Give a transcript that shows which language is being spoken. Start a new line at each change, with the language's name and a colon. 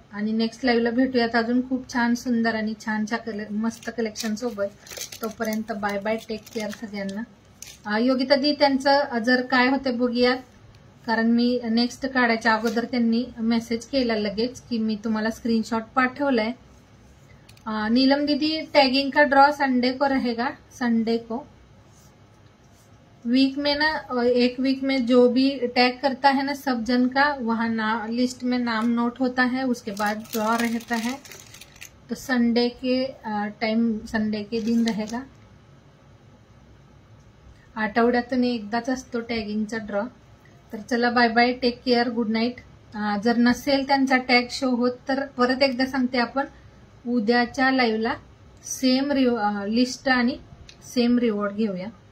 Marathi: आणि नेक्स्ट लाईव्हला भेटूयात अजून खूप छान सुंदर आणि छानच्या मस्त कलेक्शन सोबत. तोपर्यंत
English: bye bye, take care
Marathi: सगळ्यांना. योगिता दी त्यांचं जर काय होतं बघूयात, कारण मी नेक्स्ट काढायच्या अगोदर त्यांनी मेसेज केला लगेच की मी तुम्हाला स्क्रीनशॉट पाठवलाय.
Hindi: नीलम दीदी, टैगिंग का ड्रॉ संडे को रहेगा. संडे को वीक में ना, एक वीक में जो भी टैग करता है ना सब जन का, वहाँ लिस्ट में नाम नोट होता है, उसके बाद ड्रॉ रहता है. तो संडे के संडे के दिन रहेगा.
Marathi: आठवड्यातून एकदाच असतो टॅगिंगचा ड्रॉ. तर चला,
English: Bye bye, take care, good night.
Marathi: जर नसेल त्यांचा टॅग शो होत तर परत एकदा सांगते, आपण उद्याच्या लाईव्हला सेम लिस्ट आणि सेम रिवॉर्ड घेऊया.